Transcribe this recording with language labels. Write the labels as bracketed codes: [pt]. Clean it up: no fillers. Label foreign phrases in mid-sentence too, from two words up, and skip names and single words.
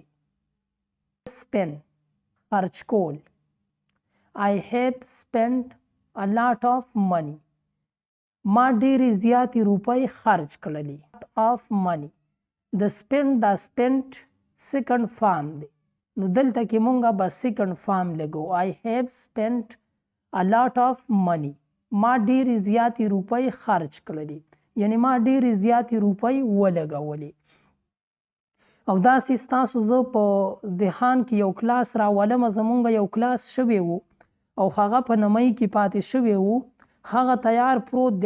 [ps] spend. خرچ کول. [en] I have spent a lot of money. [ps] ما ډیرې زیاتې روپۍ خرچ کړلې. [en] of money. [ps] د spend دا spent [en] second form [ps] دی. نو دلته کې مونږه به [en] second form [ps] لګو. [en] I have spent a lot of money. [ps] ما ډیرې زیاتې روپۍ خرچ کړلې. یعنی ما ډیرې زیاتې روپۍ ولګولې. او داسې ستاسو زه په دهان کې یو کلاس راولمه، زمونږ یو کلاس شوی و او هغه په نمۍ کې پاتې شوی و، هغه تیار پروت دی.